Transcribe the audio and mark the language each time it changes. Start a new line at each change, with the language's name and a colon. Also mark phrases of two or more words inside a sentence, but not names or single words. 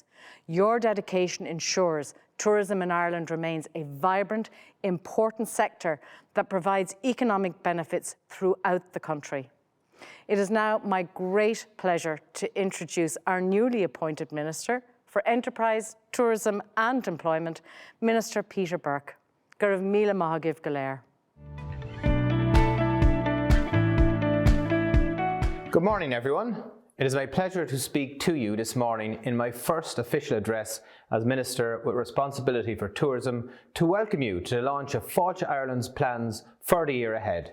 English: Your dedication ensures tourism in Ireland remains a vibrant, important sector that provides economic benefits throughout the country. It is now my great pleasure to introduce our newly appointed Minister for Enterprise, Tourism and Employment, Minister Peter Burke.
Irish: Go raibh míle maith agaibh go léir.
English: Good morning, everyone. It is my pleasure to speak to you this morning in my first official address as Minister with responsibility for tourism to welcome you to the launch of Fáilte Ireland's plans for the year ahead.